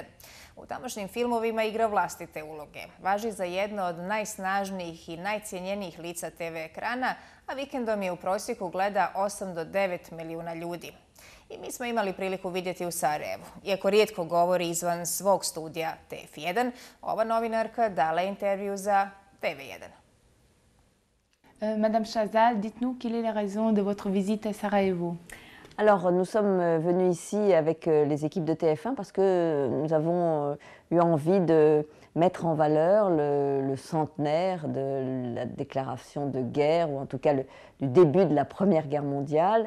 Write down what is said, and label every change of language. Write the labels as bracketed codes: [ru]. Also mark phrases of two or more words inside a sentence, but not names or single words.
[hr] U tamošnjim filmovima igra vlastite uloge. Važi za jedno od najsnažnijih i najcijenjenijih lica TV ekrana, a vikendom je u prosjeku gleda 8 do 9 milijuna ljudi. I mi smo imali priliku vidjeti u Sarajevu. Iako rijetko govori izvan svog studija TF1, ova novinarka dala je intervju za TV1. [fr] Madame Chazal, dites-nous quelle est la raison de votre visite à Sarajevo? Alors, nous sommes venus ici avec les équipes de TF1 parce que nous avons eu envie de mettre en valeur le centenaire de la déclaration de guerre, ou en tout cas du début de la Première Guerre mondiale.